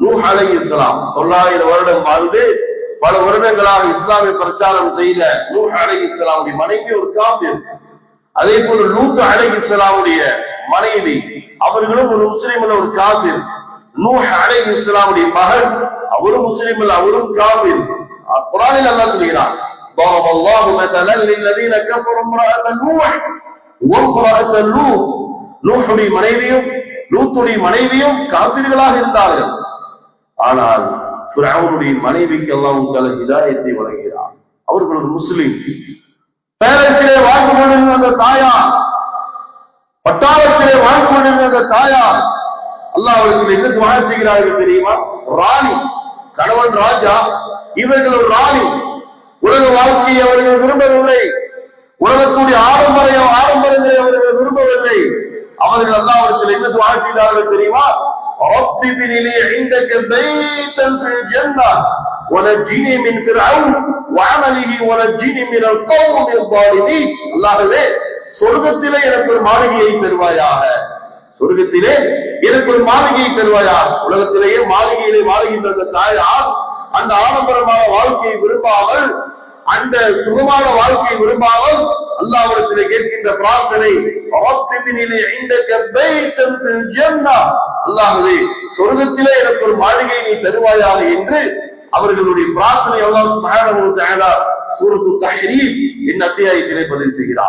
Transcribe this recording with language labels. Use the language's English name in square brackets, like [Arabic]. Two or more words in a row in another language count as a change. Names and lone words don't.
[Tamil] நூஹ் அலைஹிஸ்ஸலாம் 900 வருடம் வாழ்ந்து பல வருடங்களாக இஸ்லாமிய பிரச்சாரம் செய்த நூஹ் அலைஹிஸ்ஸலாமுடைய மனைவி ஒரு காஃபிர். அதே போல லூத் அலைஹிஸ்ஸலாமுடைய மனைவி அவர்களும் ஒரு முஸ்லிம் ஒரு காஃபிர். நூஹ் அலைஹிஸ்ஸலாமுடைய மகன் அவரும் முஸ்லிம் அவரும் காஃபிர். குர்ஆனில் அல்லாஹ் சொல்கிறான் [Arabic] ضرب الله مثلا للذين كفروا امرأة نوح وامرأة لوط. [Tamil] நூஹுடைய மனைவியும் லூத்துடைய மனைவியும் காஃபிர்களாக இருந்தார்கள். ஆனால் ஃபிரௌனுடைய மனைவிக்கு அல்லாஹ் தஆலா ஹிதாயத்தை வழங்குகிறார். அவர்கள் ஒரு முஸ்லிம். பேலஸிலே வாழ்ந்து கொண்டிருந்த அந்த தாயார், பட்டாளத்திலே வாழ்ந்து கொண்டிருந்த அந்த தாயார் அல்லாஹ் அவர்களுக்கு என்ன துஆ செய்கிறார்கள் தெரியுமா? ராணி, கணவன் ராஜா, இவர்கள் ஒரு ராணி. உலக வாழ்க்கையை அவர்கள் விரும்பவில்லை, உலகத்துடைய ஆடம்பரங்களை அவர்கள் விரும்பவில்லை. அவர்கள் அல்லாஹ்விடத்தில் என்ன துஆ செய்தார்கள் தெரியுமா? [Arabic] رب ابن لي عندك بيتا في الجنة ونجني من فرعون وعمله ونجني من القوم الظالمين. [Tamil] அல்லாஹ்வே சொர்க்கத்திலே எனக்கு ஒரு மாளிகையை தருவாயாக, சொர்க்கத்திலே எனக்கு ஒரு மாளிகையை தருவாயாக. உலகத்திலேயே மாளிகையிலே வாழ்கின்ற அந்த தாயார் அந்த ஆடம்பரமான வாழ்க்கையை விரும்பாமல், அந்த சுகமான வாழ்க்கையை விரும்பாமல் அல்லாஹ்விடத்திலே கேட்கின்ற பிரார்த்தனை அல்லாஹ்வே சொர்க்கத்திலே எனக்கு ஒரு மாளிகையை நீ தருவாயாக என்று அவர்களுடைய பிரார்த்தனை அல்லாஹ் [Arabic] سبحانه وتعالى [Tamil] சூரத்து தஹ்ரீம் என்ற அத்தியாயத்திலே பதிவு செய்கிறார்.